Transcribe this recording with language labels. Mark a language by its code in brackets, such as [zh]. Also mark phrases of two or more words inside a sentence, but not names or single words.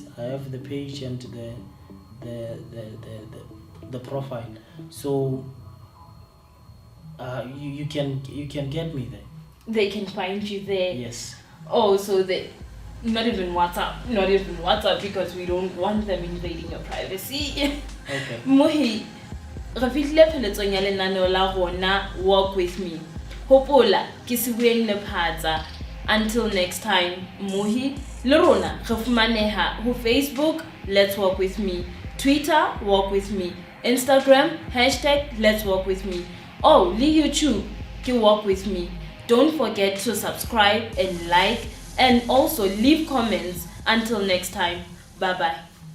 [en] I have the page and the profile, so you can get me there. They can find you there. Yes. Oh, so not even WhatsApp, because we don't want them invading your privacy. Okay. Mohi, [st] re fihlile pheletsong ya lenaneo la rona Walk With Me. Hopola ke se bueng le Phatsa. [en] Until next time, Mohi, [st] le rona re fumaneha ho Facebook, Let's Walk With Me, Twitter, Walk With Me, Instagram, #Let's Walk With Me. [en] Oh, [st] le YouTube, ke [en] Walk With Me. Don't forget to subscribe and like, and also leave comments. Until next time, bye bye.